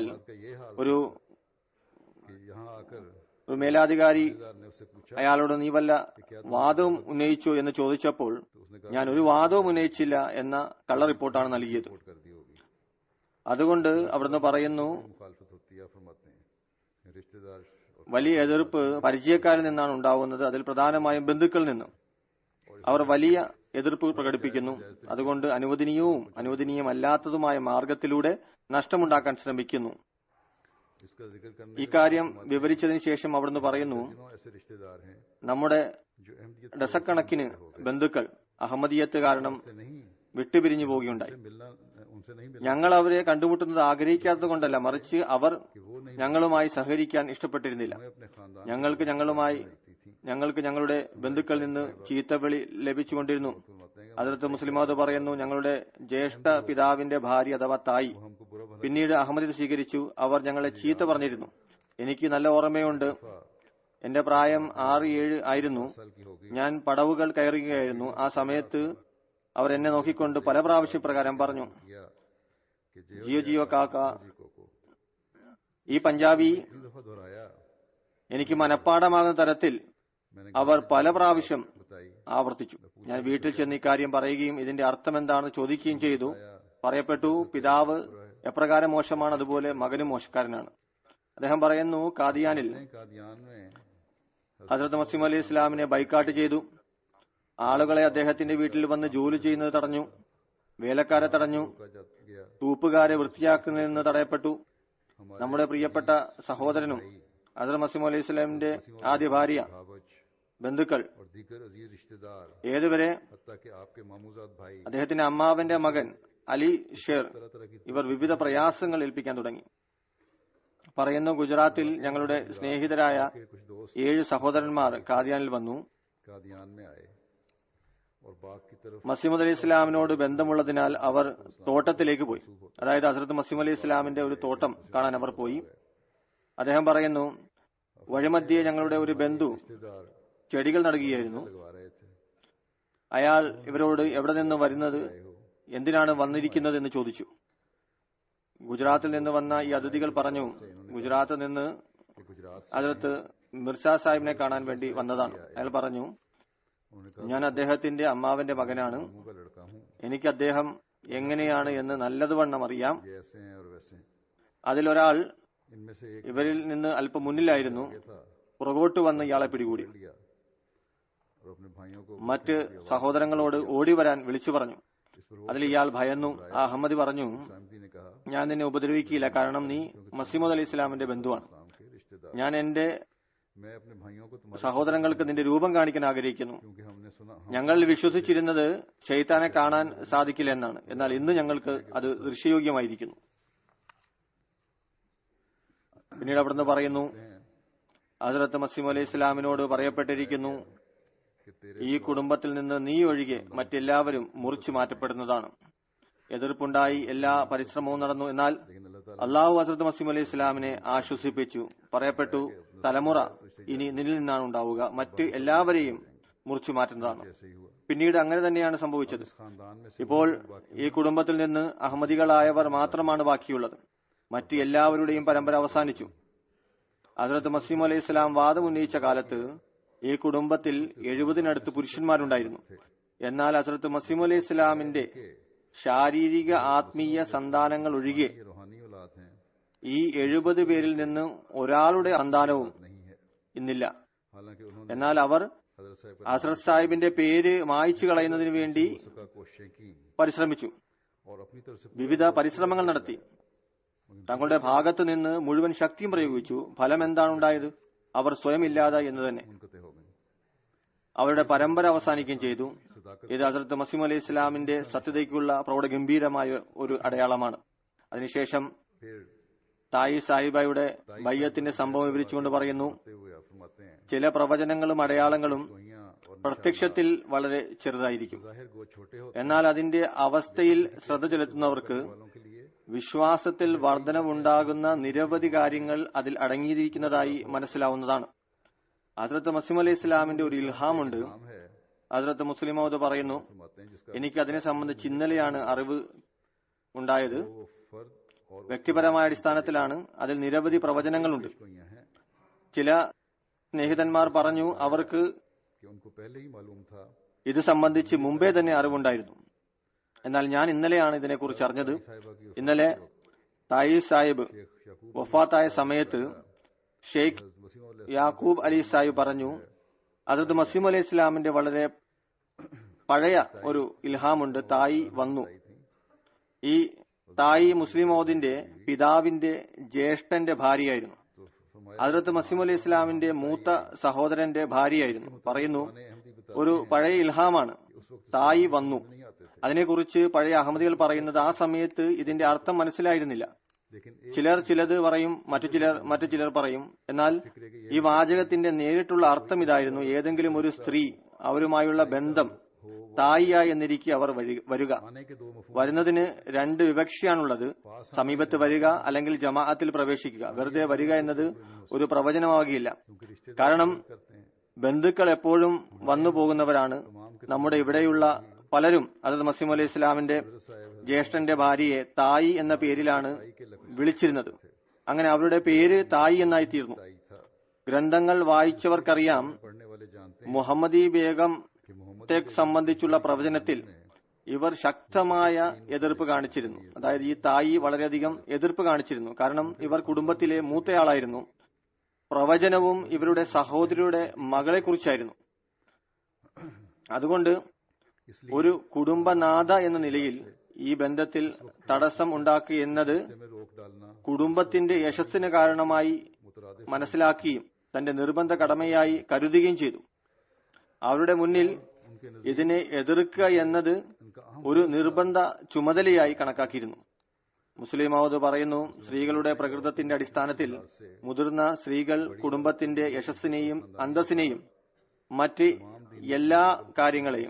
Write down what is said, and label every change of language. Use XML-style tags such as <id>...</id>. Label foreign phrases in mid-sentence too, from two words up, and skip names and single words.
<ur>کا یہ حال</ur> <ml>ഒരു</ml> <ur>کہ یہاں آ کر</ur> <ml>ഒരു മേലാധികാരി</ml> <ur>سردار نے اس سے پوچھا</ur> <ml>അയാളോട് നീ വല്ല വാദവും ഉന്നയിച്ചോ എന്ന് ചോദിച്ചപ്പോൾ ഞാൻ ഒരു വാദവും ഉന്നയിച്ചില്ല എന്ന കള്ള റിപ്പോർട്ടാണ് നൽകിയത്.</ml> <ur>رپورٹ کر دی ہوگی</ur> <ml>അതുകൊണ്ട് അവിടുന്ന് പറയുന്നു,</ml> <ur>مخالفت ہوتی ہے فرماتے ہیں رشتہ دار اور</ur> <ml>വലിയ എതിർപ്പ് പരിചയക്കാരിൽ നിന്നാണ് ഉണ്ടാകുന്നത്, അതിൽ പ്രധാനമായും ബന്ധുക്കളിൽ നിന്നും. അവർ വലിയ എതിർപ്പ് പ്രകടിപ്പിക്കുന്നു. അതുകൊണ്ട് അനുവദനീയവും അനുവദനീയമല്ലാത്തതുമായ മാർഗത്തിലൂടെ നഷ്ടമുണ്ടാക്കാൻ ശ്രമിക്കുന്നു.</ml> <ur>اس کا ذکر کرنے</ur> <ml>ഇക്കാര്യം വിവരിച്ചതിന് ശേഷം അവിടുന്ന് പറയുന്നു,</ml> <ur>دنوں ایسے رشتہ دار ہیں</ur> <ml>നമ്മുടെ</ml> <ur>جو احمدیت</ur> <ml>ഡസക്കണക്കിന് ബന്ധുക്കൾ അഹമ്മദിയത്ത് കാരണം</ml> <ur>سے نہیں</ur> <ml>വിട്ടുപിരിഞ്ഞു പോവുകയുണ്ടായി.</ml> <ur>ملنا ان سے نہیں ملنا</ur> <ml>ഞങ്ങൾ അവരെ കണ്ടുമുട്ടുന്നത് ആഗ്രഹിക്കാത്തത് കൊണ്ടല്ല, മറിച്ച് അവർ</ml> <ur>کہ وہ نہیں</ur> <ml>ഞങ്ങളുമായി സഹകരിക്കാൻ ഇഷ്ടപ്പെട്ടിരുന്നില്ല.</ml> <ur>ہمیں اپنے خاندان</ur> <ml>ഞങ്ങൾക്ക് ഞങ്ങളുടെ ബന്ധുക്കളിൽ നിന്ന് ചീത്തവിളി ലഭിച്ചുകൊണ്ടിരുന്നു.</ml> <ur>فرماتے ہیں</ur> <ml>അതിർത്ത് മുസ്ലിമാത് പറയുന്നു, ഞങ്ങളുടെ ജ്യേഷ്ഠ പിതാവിന്റെ ഭാര്യ അഥവാ തായി</ml> <ur>وہ ہم کو برا بھلا</ur> <ml>പിന്നീട് അഹമ്മദിയത്ത് സ്വീകരിച്ചു. അവർ ഞങ്ങളെ ചീത്ത പറഞ്ഞിരുന്നു. എനിക്ക് നല്ല ഓർമ്മയുണ്ട്, എന്റെ പ്രായം 6-7 ആയിരുന്നു.</ml> <ur>سال کی ہوگی</ur> <ml>ഞാൻ പടവുകൾ കയറുകയായിരുന്നു. ആ സമയത്ത് അവർ എന്നെ നോക്കിക്കൊണ്ട് പല പ്രാവശ്യം പ്രകാരം പറഞ്ഞു,</ml> <ur>کیا کہ</ur> <pa>ਜੀਓ ਜੀਓ ਕਾਕਾ.</pa> <ur>को</ur> <ml>ഈ പഞ്ചാബി</ml> <ur>تین دفعہ دہرایا</ur> <ml>എനിക്ക് മനഃപ്പാടമാകുന്ന തരത്തിൽ</ml> <ur>मैंने</ur> <ml>അവർ പല പ്രാവശ്യം</ml> <ur>बताई</ur> <ml>ആവർത്തിച്ചു. ഞാൻ വീട്ടിൽ ചെന്ന് ഇക്കാര്യം പറയുകയും ഇതിന്റെ അർത്ഥം എന്താണെന്ന് ചോദിക്കുകയും ചെയ്തു. പറയപ്പെട്ടു, പിതാവ് എപ്രകാരം മോശമാണ് അതുപോലെ മകനും മോശക്കാരനാണ്. അദ്ദേഹം പറയുന്നു, കാദിയാനിൽ</ml> <ur>قادیان میں</ur> <ml>ഹസ്രത്ത് മസീഹ് അലൈഹി ഇസ്ലാമിനെ ബൈക്കാട്ട് ചെയ്തു. ആളുകളെ അദ്ദേഹത്തിന്റെ വീട്ടിൽ വന്ന് ജോലി ചെയ്യുന്നത് തടഞ്ഞു, വേലക്കാരെ തടഞ്ഞു,</ml> <ur>गया</ur> <ml>തൂപ്പുകാരെ വൃത്തിയാക്കുന്നതിൽ നിന്ന് തടയപ്പെട്ടു. നമ്മുടെ പ്രിയപ്പെട്ട സഹോദരനും ഹസ്രത്ത് മസീഹ് അലൈഹി ഇസ്ലാമിന്റെ ആദ്യ ഭാര്യ,</ml> <ur>भावज</ur> <ml>ബന്ധുക്കൾ,</ml> <ur>اور دیگر عزیز رشتہ دار</ur> <ml>ഏതുവരെ</ml> <ur>حتیٰ کہ آپ کے ماموں زاد بھائی</ur> <ml>അദ്ദേഹത്തിന്റെ അമ്മാവന്റെ മകൻ അലി ഷേർ</ml> <ur>طرح طرح کی</ur> <ml>ഇവർ വിവിധ പ്രയാസങ്ങൾ ഏൽപ്പിക്കാൻ തുടങ്ങി. പറയുന്നു, ഗുജറാത്തിൽ ഞങ്ങളുടെ സ്നേഹിതരായ</ml> <ur>کچھ دوست</ur> <ml>7 സഹോദരന്മാർ കാദിയാനിൽ വന്നു.</ml> <ur>قادیان میں آئے اور باغ کی طرف</ur> <ml>മസീമദ് അലി ഇസ്ലാമിനോട് ബന്ധമുള്ളതിനാൽ അവർ തോട്ടത്തിലേക്ക് പോയി. അതായത് ഹസ്രത്ത് മസീമദ് അലി ഇസ്ലാമിന്റെ ഒരു തോട്ടം കാണാൻ അവർ പോയി. അദ്ദേഹം പറയുന്നു, വഴിമധ്യേ ഞങ്ങളുടെ ഒരു ബന്ധു</ml> <ur>रिश्तेदार</ur> <ml>ചെടികൾ നടുകയായിരുന്നു.</ml> <ur>لگوا رہے تھے</ur> <ml>അയാൾ ഇവരോട് എവിടെ നിന്ന് വരുന്നത്, എന്തിനാണ് വന്നിരിക്കുന്നത് എന്ന് ചോദിച്ചു. ഗുജറാത്തിൽ നിന്ന് വന്ന ഈ അതിഥികൾ പറഞ്ഞു, ഗുജറാത്തിൽ നിന്ന്</ml> <ur>کہ گجرات سے</ur> <ml>ഹസ്രത്ത് മിർസ സാഹിബിനെ കാണാൻ വേണ്ടി വന്നതാണ്. അയാൾ പറഞ്ഞു,</ml> <ur>انہوں نے کہا</ur> <ml>ഞാൻ അദ്ദേഹത്തിന്റെ അമ്മാവന്റെ മകനാണ്.</ml> <ur>منہ کا لڑکا ہوں</ur> <ml>എനിക്ക് അദ്ദേഹം എങ്ങനെയാണ് എന്ന് നല്ലതുവണ്ണം അറിയാം.</ml> <ur>یہ ایسے ہیں اور ویسے ہیں</ur> <ml>അതിലൊരാൾ</ml> <ur>ان میں سے ایک</ur> <ml>ഇവരിൽ നിന്ന് അല്പം മുന്നിലായിരുന്നു.</ml> <ur>था</ur> <ml>പുറകോട്ട് വന്ന് ഇയാളെ പിടികൂടി.</ml> <ur>لیا اور اپنے بھائیوں کو</ur> <ml>മറ്റ് സഹോദരങ്ങളോട് ഓടി വരാൻ വിളിച്ചു പറഞ്ഞു.</ml> <ur>اس پر وہ</ur> <ml>അതിൽ ഇയാൾ ഭയന്നു. ആ അഹമ്മദി പറഞ്ഞു,</ml> <ur>سامدی نے کہا</ur> <ml>ഞാൻ നിന്നെ ഉപദ്രവിക്കില്ല, കാരണം നീ മസീമദ് അലി ഇസ്ലാമിന്റെ ബന്ധുവാണ്.</ml> <ur>اسلام کے رشتہ دار</ur> <ml>ഞാൻ എന്റെ</ml> <ur>میں اپنے بھائیوں کو تمہارے</ur> <ml>സഹോദരങ്ങൾക്ക് നിന്റെ രൂപം കാണിക്കാൻ ആഗ്രഹിക്കുന്നു.</ml> <ur>کیونکہ ہم نے سنا</ur> <ml>ഞങ്ങൾ വിശ്വസിച്ചിരുന്നത് ഷെയ്ത്താനെ കാണാൻ സാധിക്കില്ല എന്നാണ്. എന്നാൽ ഇന്ന് ഞങ്ങൾക്ക് അത് ദൃശ്യയോഗ്യമായിരിക്കുന്നു. പിന്നീട് അവിടുന്ന് പറയുന്നു, ഹസ്രത്ത് മസീഹ് അലൈഹി ഇസ്ലാമിനോട് പറയപ്പെട്ടിരിക്കുന്നു,</ml> <ur>کہ تیرے</ur> <ml>ഈ കുടുംബത്തിൽ നിന്ന് നീ ഒഴികെ മറ്റെല്ലാവരും മുറിച്ചു മാറ്റപ്പെടുന്നതാണ്. എതിർപ്പുണ്ടായി, എല്ലാ പരിശ്രമവും നടന്നു. എന്നാൽ അള്ളാഹു ഹസ്രത്ത് മസീഹ് അലൈഹി ഇസ്ലാമിനെ ആശ്വസിപ്പിച്ചു. പറയപ്പെട്ടു, തലമുറ ഇനി നിന്നിൽ നിന്നാണ് ഉണ്ടാവുക, മറ്റ് എല്ലാവരെയും മുറിച്ചു മാറ്റുന്നതാണ്.</ml> <ur>ایسے ہی ہوا</ur> <ml>പിന്നീട് അങ്ങനെ തന്നെയാണ് സംഭവിച്ചത്.</ml> <ur>خاندان میں سے</ur> <ml>ഇപ്പോൾ ഈ കുടുംബത്തിൽ നിന്ന് അഹമ്മദികളായവർ മാത്രമാണ് ബാക്കിയുള്ളത്. മറ്റ് എല്ലാവരുടെയും പരമ്പര അവസാനിച്ചു. ഹസ്രത്ത് മസീഹ് അലൈഹി ഇസ്ലാം വാദം ഉന്നയിച്ച കാലത്ത് ഈ കുടുംബത്തിൽ 70-നടുത്ത് പുരുഷന്മാരുണ്ടായിരുന്നു. എന്നാൽ ഹസ്രത്ത് മസീഹ് അലൈഹി ഇസ്ലാമിന്റെ ശാരീരിക ആത്മീയ സന്താനങ്ങൾ ഒഴികെ</ml> <ur>یہ روحانی اولاد ہیں</ur> <ml>ഈ 70 പേരിൽ നിന്ന് ഒരാളുടെ സന്താനവും</ml> <ur>نہیں ہے</ur> <ml>ഇന്നില്ല.</ml> <ur>حالانکہ انہوں نے</ur> <ml>എന്നാൽ അവർ</ml> <ur>हजरत साहब</ur> <ml>ഹസ്രത്ത് സാഹിബിന്റെ പേര് മായ്ച്ചു കളയുന്നതിന് വേണ്ടി</ml> <ur>کا کوششیں کی</ur> <ml>പരിശ്രമിച്ചു.</ml> <ur>اور اپنی طرف سے</ur> <ml>വിവിധ പരിശ്രമങ്ങൾ നടത്തി. തങ്ങളുടെ ഭാഗത്ത് നിന്ന് മുഴുവൻ ശക്തിയും പ്രയോഗിച്ചു. ഫലം എന്താണ് ഉണ്ടായത്? അവർ സ്വയം ഇല്ലാതായി എന്ന് തന്നെ.</ml> <ur>منقطع ہو گئی</ur> <ml>അവരുടെ പരമ്പര അവസാനിക്കുകയും ചെയ്തു. ഇത് ഹസ്രത്ത് മസീഹ് അലൈഹി ഇസ്ലാമിന്റെ സത്യതയ്ക്കുള്ള പ്രൗഢഗംഭീരമായ ഒരു അടയാളമാണ്. അതിനുശേഷം</ml> <ur>फिर</ur> <ml>തായി സാഹിബയുടെ ബയ്യത്തിന്റെ സംഭവം വിവരിച്ചുകൊണ്ട് പറയുന്നു,</ml> <ur>ہوئے آپ فرماتے ہیں</ur> <ml>ചില പ്രവചനങ്ങളും അടയാളങ്ങളും</ml> <ur>وحیاں اور</ur> <ml>പ്രത്യക്ഷത്തിൽ വളരെ ചെറുതായിരിക്കും.</ml> <ur>ظاہر گو چھوٹے ہوتے</ur> <ml>എന്നാൽ അതിന്റെ അവസ്ഥയിൽ ശ്രദ്ധ ചെലുത്തുന്നവർക്ക്</ml> <ur>والوں کے لیے</ur> <ml>വിശ്വാസത്തിൽ വർധനവുണ്ടാകുന്ന നിരവധി കാര്യങ്ങൾ അതിൽ അടങ്ങിയിരിക്കുന്നതായി മനസ്സിലാവുന്നതാണ്. ഹദ്രത്ത് മസീഹ് അലൈഹി ഇസ്ലാമിന്റെ ഒരു ഇൽഹാമുണ്ട്.</ml> <ur>نام ہے</ur> <ml>ഹദ്രത്ത് മുസ്ലിം മൗദ് പറയുന്നു,</ml> <ur>فرماتے ہیں جس کا</ur> <ml>എനിക്ക് അതിനെ സംബന്ധിച്ച് ഇന്നലെയാണ് അറിവ് ഉണ്ടായത്.</ml> <ur>وہ فرد اور</ur> <ml>വ്യക്തിപരമായ അടിസ്ഥാനത്തിലാണ്. അതിൽ നിരവധി പ്രവചനങ്ങളുണ്ട്.</ml> <ur>اس کو یہاں ہے</ur> <ml>ചില സ്നേഹിതന്മാർ പറഞ്ഞു അവർക്ക്</ml> <ur>کہ ان کو پہلے ہی معلوم تھا</ur> <ml>ഇത് സംബന്ധിച്ച് മുമ്പേ തന്നെ അറിവുണ്ടായിരുന്നു. എന്നാൽ ഞാൻ ഇന്നലെയാണ് ഇതിനെക്കുറിച്ച് അറിഞ്ഞത്.</ml> <ur>صاحبہ کی</ur> <ml>ഇന്നലെ തായി സാഹിബ്</ml> <ur>शेख याकूब</ur> <ml>വഫാത്തായ സമയത്ത് ഷെയ്ഖ്</ml> <ur>मसीह</ur> <ml>യാക്കൂബ് അലി സാഹിബ് പറഞ്ഞു, ഹദ്രത്ത് മസീഹ് അലൈഹി ഇസ്ലാമിന്റെ വളരെ പഴയ ഒരു ഇൽഹാമുണ്ട്. തായി വന്നു. ഈ തായി മുസ്ലിം മൗദിന്റെ പിതാവിന്റെ ജ്യേഷ്ഠന്റെ ഭാര്യയായിരുന്നു.</ml> <ur>تو فرمایا</ur> <ml>ഹദ്രത്ത് മസീഹ് അലൈഹി ഇസ്ലാമിന്റെ മൂത്ത സഹോദരന്റെ ഭാര്യയായിരുന്നു. പറയുന്നു,</ml> <ur>احمدی بتا</ur> <ml>ഒരു പഴയ ഇൽഹാമാണ്. തായി വന്നു.</ml> <ur>نہیں آتے تھے</ur> <ml>അതിനെക്കുറിച്ച് പഴയ അഹമ്മദികൾ പറയുന്നത് ആ സമയത്ത് ഇതിന്റെ അർത്ഥം മനസ്സിലായിരുന്നില്ല.</ml> <ur>लेकिन</ur> <ml>ചിലർ ചിലത് പറയും, മറ്റു ചിലർ പറയും. എന്നാൽ ഈ വാചകത്തിന്റെ നേരിട്ടുള്ള അർത്ഥം ഇതായിരുന്നു: ഏതെങ്കിലും ഒരു സ്ത്രീ അവരുമായുള്ള ബന്ധം തായിയായി എന്നിരിക്കെ അവർ വരിക.</ml> <ur>آنے کے دو مفہوم</ur> <ml>വരുന്നതിന് രണ്ട് വിവക്ഷയാണുള്ളത്: സമീപത്ത് വരിക അല്ലെങ്കിൽ ജമാഅത്തിൽ പ്രവേശിക്കുക. വെറുതെ വരിക എന്നത് ഒരു പ്രവചനമാവുകയില്ല.</ml> <ur>کیونکہ رشتے</ur> <ml>കാരണം</ml> <ur>کرتے ہیں</ur> <ml>ബന്ധുക്കൾ എപ്പോഴും വന്നു പോകുന്നവരാണ്. നമ്മുടെ ഇവിടെയുള്ള പലരും ഹദ്രത്ത് മസീഹ് അലൈഹി ഇസ്ലാമിന്റെ ജ്യേഷ്ഠന്റെ ഭാര്യയെ തായി എന്ന പേരിലാണ് വിളിച്ചിരുന്നത്. അങ്ങനെ അവരുടെ പേര് തായി എന്നായി തീർന്നു.</ml> <ur>تائی تھا</ur> <ml>ഗ്രന്ഥങ്ങൾ വായിച്ചവർക്കറിയാം,</ml> <ur>پڑھنے والے جانتے</ur> <ml>മുഹമ്മദി ബേഗം</ml> <ur>کہ محمد</ur> <ml>ത്തെ സംബന്ധിച്ചുള്ള പ്രവചനത്തിൽ ഇവർ ശക്തമായ എതിർപ്പ് കാണിച്ചിരുന്നു. അതായത് ഈ തായി വളരെയധികം എതിർപ്പ് കാണിച്ചിരുന്നു. കാരണം ഇവർ കുടുംബത്തിലെ മൂത്തയാളായിരുന്നു. പ്രവചനവും ഇവരുടെ സഹോദരിയുടെ മകളെക്കുറിച്ചായിരുന്നു. അതുകൊണ്ട്</ml> <ur>इसलिए</ur> <ml>ഒരു കുടുംബനാഥ എന്ന നിലയിൽ ഈ ബന്ധത്തിൽ തടസ്സം ഉണ്ടാക്കുക എന്നത്</ml> <ur>میں روک ڈالنا</ur> <ml>കുടുംബത്തിന്റെ യശസ്സിന് കാരണമായി</ml> <ur>मुतरादिफ</ur> <ml>മനസ്സിലാക്കുകയും തന്റെ നിർബന്ധ കടമയായി കരുതുകയും ചെയ്തു. അവരുടെ മുന്നിൽ</ml> <ur>उनके</ur> <ml>ഇതിനെ എതിർക്കുക എന്നത് ഒരു നിർബന്ധ ചുമതലയായി കണക്കാക്കിയിരുന്നു. മുസ്ലിം മൗദ് പറയുന്നു, സ്ത്രീകളുടെ പ്രകൃതത്തിന്റെ അടിസ്ഥാനത്തിൽ മുതിർന്ന സ്ത്രീകൾ കുടുംബത്തിന്റെ യശസ്സിനെയും അന്തസ്സിനെയും മറ്റ് എല്ലാ കാര്യങ്ങളെയും,</ml>